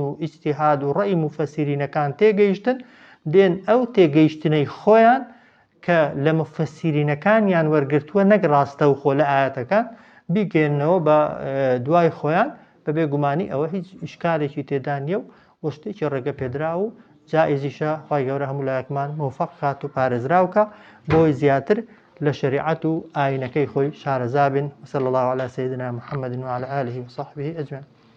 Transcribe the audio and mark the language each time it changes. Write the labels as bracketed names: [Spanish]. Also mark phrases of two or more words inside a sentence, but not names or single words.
[Central Kurdish] و ئیجتیهاد و ڕێی مفەسیرینەکان تێگەیشتن دێن ئەو تێگەیشتنەی خۆیان کە لە مفەسیرینەکانیان وەرگرتووە نەک ڕاستەوخۆ لە ئاەتەکان بیگەێنەوە بە دوای خۆیان بەبێ گومانی ئەوە هیچ ئیشکالێکی تێدا نییە و شتێکی ڕێگە پێدرا و جائیزیشە خی گەورە هەموو لایەکمان موفق کات و پارێزراوکە بۆی زیاتر لە شریعەت و ئاینەکەی خۆی شارەزا بن. [Arabic] وصلی الله علی سیدنا محمد وعلى آله وصحبه أجمعين.